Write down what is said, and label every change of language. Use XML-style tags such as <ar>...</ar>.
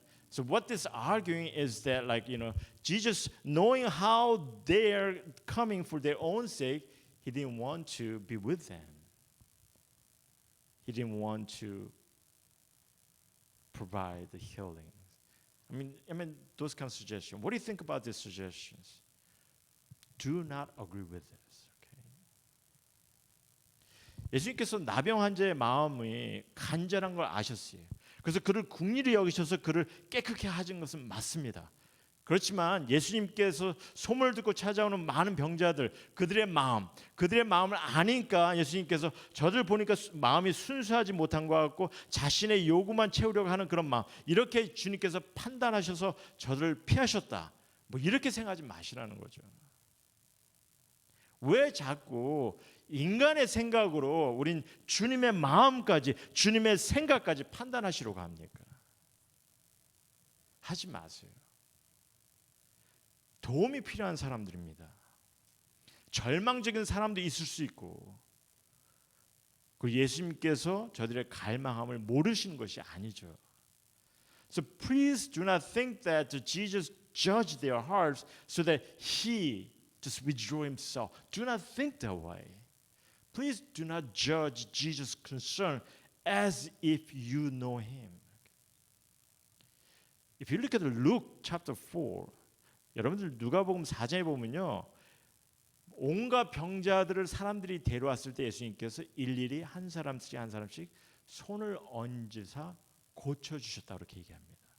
<en>So what this arguing is that Jesus knowing how they're coming for their own sake, he didn't want to be with them. He didn't want to provide the healing. I mean those kind of suggestions. What do you think about these suggestions? Do not agree with this. Okay?</en> <ko>예수님께서 나병 환자의 마음이 간절한 걸 아셨어요. 그래서 그를 긍휼히 여기셔서 그를 깨끗게 하신 것은 맞습니다. 그렇지만 예수님께서 소문을 듣고 찾아오는 많은 병자들 그들의 마음을 아니까 예수님께서 저들 보니까 마음이 순수하지 못한 것 같고 자신의 요구만 채우려고 하는 그런 마음 이렇게 주님께서 판단하셔서 저들을 피하셨다. 뭐 이렇게 생각하지 마시라는 거죠. 왜 자꾸 인간의 생각으로 우린 주님의 마음까지 주님의 생각까지 판단하시려고 합니까? 하지 마세요. 도움이 필요한 사람들입니다. 절망적인 사람도 있을 수 있고 그 예수님께서 저들의 갈망함을 모르시는 것이 아니죠.</ko> <en>So please do not think that Jesus judged their hearts so that he just withdrew himself. Do not think that way. Please do not judge Jesus' concern as if you know him. If you look at Luke chapter 4,</en> <ko>여러분들 누가복음 4장에 보면요. 온갖 병자들을 사람들이 데려왔을 때 예수님께서 일일이 한 사람씩 손을 얹으사 고쳐 주셨다 그렇게 얘기합니다.</ko>